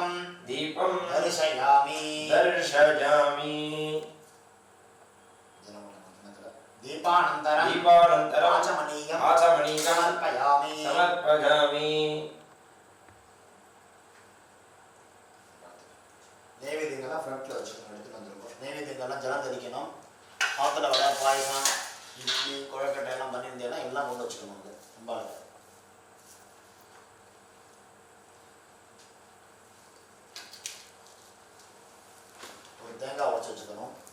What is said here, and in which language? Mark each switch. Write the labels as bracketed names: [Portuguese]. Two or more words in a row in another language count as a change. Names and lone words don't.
[Sanskrit] దీపం దర్శయామి దర్శయామి దీపానంతరం దీపానంతరం ఆచమనీయం ఆచమనీయం సమర్పయామి సమర్పయామి [Tamil] நைவேத்தியங்கள்லாம் ஃப்ரண்ட்டில் வச்சுக்கணும், எடுத்துகிட்டு வந்துருக்கோம். நைவேத்தியங்கள்லாம் ஜலம் தெளிக்கணும். ஆற்றுல வடை, பாயசம், இட்லி, கொழக்கட்டை எல்லாம் பண்ணியிருந்தேன்னா எல்லாம் கொண்டு வச்சுக்கணும். அது ரொம்ப ஒரு தேங்காய் உடச்சி வச்சுக்கணும்.